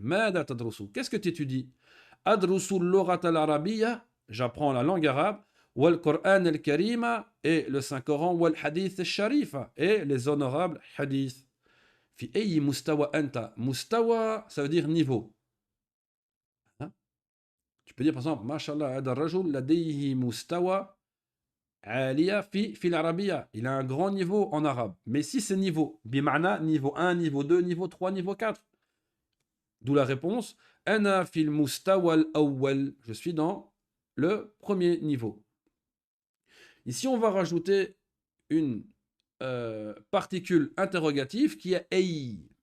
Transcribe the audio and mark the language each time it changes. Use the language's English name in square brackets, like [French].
[Arabic] ماذا تدرس? [French] Qu'est-ce que tu étudies? [Arabic] أدرس اللغة العربية. [French] J'apprends la langue arabe. [Arabic] والقرآن الكريم [French] et le Saint-Coran. [Arabic] والحديث الشريف [French] et les honorables hadiths. [Arabic] في أي مستوى أنت? [French] مستوى, ça veut dire niveau. Hein? Tu peux dire par exemple, [Arabic] ما شاء الله هذا الرجل لديه مستوى عالية في العربية. [French] Il a un grand niveau en arabe. Mais si c'est niveau, بمعنى niveau 1, niveau 2, niveau 3, niveau 4. D'où la réponse, [Arabic] Ana fil mustawa al-awwal. [French] Je suis dans le premier niveau. Ici, on va rajouter une particule interrogative qui est ay.